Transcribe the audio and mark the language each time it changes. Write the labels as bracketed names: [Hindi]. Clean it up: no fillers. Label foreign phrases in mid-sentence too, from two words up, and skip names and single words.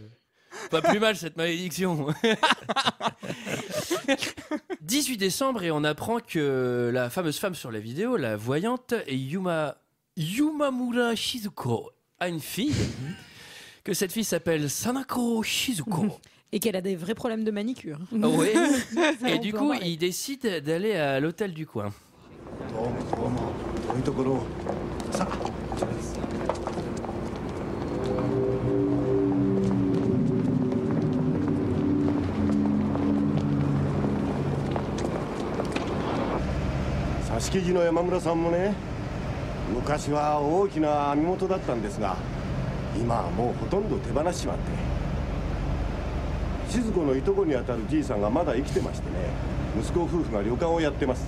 [French] Pas plus mal, cette malédiction. 18 décembre, et on apprend que la fameuse femme sur la vidéo, la voyante, Yumamura Shizuko, a une fille. Que cette fille s'appelle Sanako Shizuko. Et qu'elle a des vrais problèmes de manicure. Ah ouais. Ça, Et on du peut en coup, parler. il décide d'aller à l'hôtel du coin. [Japanese] 遠いところをさあこちらです挿し木地の山村さんもね、昔は大きな網元だったんですが、今はもうほとんど手放しちまって、静子のいとこにあたるじいさんがまだ生きてましてね、息子夫婦が旅館をやってます。